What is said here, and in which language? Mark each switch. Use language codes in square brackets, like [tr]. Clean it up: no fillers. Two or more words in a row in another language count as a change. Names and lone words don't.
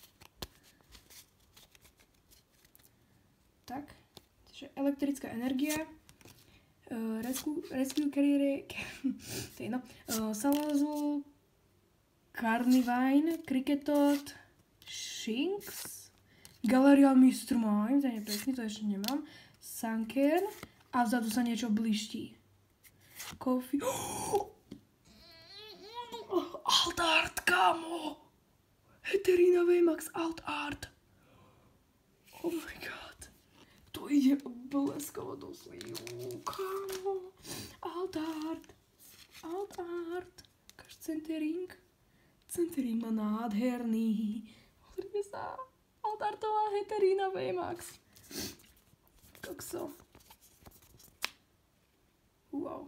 [sk] Tak, takže elektrická energia, Rescue Carrier, to je jedno, Salazzle, Carnivine, Kricketot, Shinx, Galarian Mr. Mime, to je presný, to ešte nemám, Sankern a vzadu sa niečo bliští. [en] Coffee, Alt Art, [sk] kámo! [en] Heterina VMAX Alt Art. Oh my god. [sk] To ide bleskovo do slivu, kámo. [en] Alt Art. [sk] Centering má nádherný. Pozrite sa. Altartová Heterina VMAX. Kokso. Wow.